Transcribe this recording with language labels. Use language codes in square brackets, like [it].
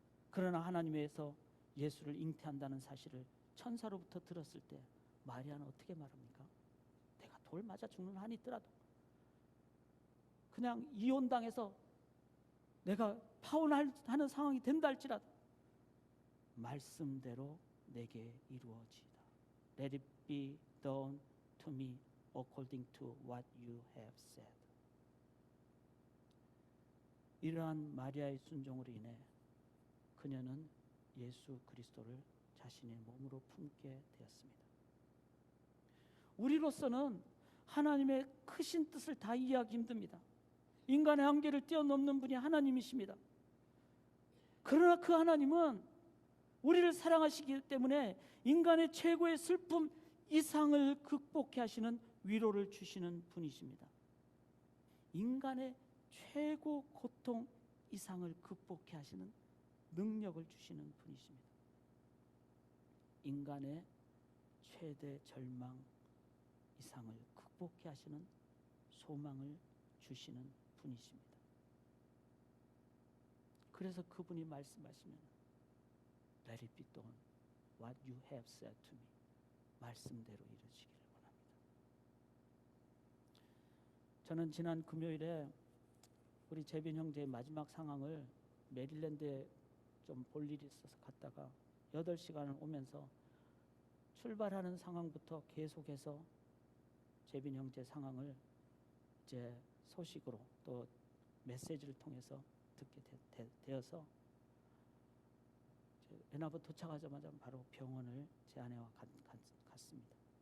[ko] 그러나 하나님에서 예수를 잉태한다는 사실을 천사로부터 들었을 때 마리아는 어떻게 말합니까? 내가 돌 맞아 죽는 한이 있더라도, 그냥 이혼당해서 내가 파혼하는 상황이 된다 할지라도 말씀대로 내게 이루어지이다. [en] Let it be done to me according to what you have said. [ko] 이러한 마리아의 순종으로 인해 그녀는 예수 그리스도를 자신의 몸으로 품게 되었습니다. 우리로서는 하나님의 크신 뜻을 다 이해하기 힘듭니다. 인간의 한계를 뛰어넘는 분이 하나님이십니다. 그러나 그 하나님은 우리를 사랑하시기 때문에 인간의 최고의 슬픔 이상을 극복해 하시는 위로를 주시는 분이십니다. 인간의 최고 고통 이상을 극복해 하시는 능력을 주시는 분이십니다. 인간의 최대 절망 이상을 극복해 하시는 소망을 주시는 분이십니다. 그래서 그분이 말씀하시면 [en] Let it be done what you have said to me. [ko] 말씀대로 이루어지기를 원합니다. 저는 지난 금요일에 우리 재빈 형제의 마지막 상황을 메릴랜드에 좀 볼 일이 있어서 갔다가 8시간을 오면서 출발하는 상황부터 계속해서 재빈 형제 상황을 이제 소식으로 또 메시지를 통해서 듣게 되어서 애나버 도착하자마자 바로 병원을 제 아내와 갔습니다.